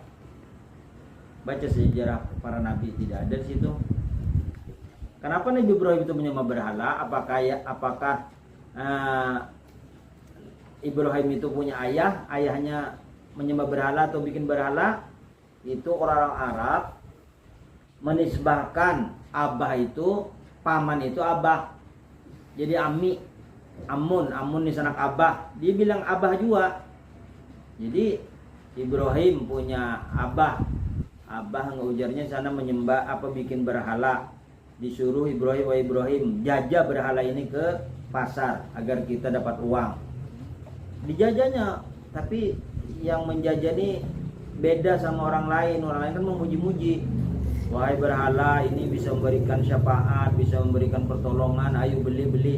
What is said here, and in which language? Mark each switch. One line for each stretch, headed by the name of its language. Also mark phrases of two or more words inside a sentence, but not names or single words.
Indonesian: Baca sejarah para nabi, tidak ada di situ. Kenapa Nabi Ibrahim itu menyembah berhala? Apakah Ibrahim itu punya ayah, ayahnya menyembah berhala atau bikin berhala? Itu orang-orang Arab menisbahkan abah itu, paman itu abah. Jadi Amun ini sanak abah. Dia bilang abah juga. Jadi Ibrahim punya abah.
Banjar: Abah ngujarnya sana menyembah apa, bikin berhala.
Indonesian: Disuruh Ibrahim jajah berhala ini ke pasar agar kita dapat uang. Dijajahnya, tapi yang menjajah ini beda sama orang lain. Orang lain kan memuji-muji. Wahai berhala, ini bisa memberikan syafaat, bisa memberikan pertolongan, ayo beli.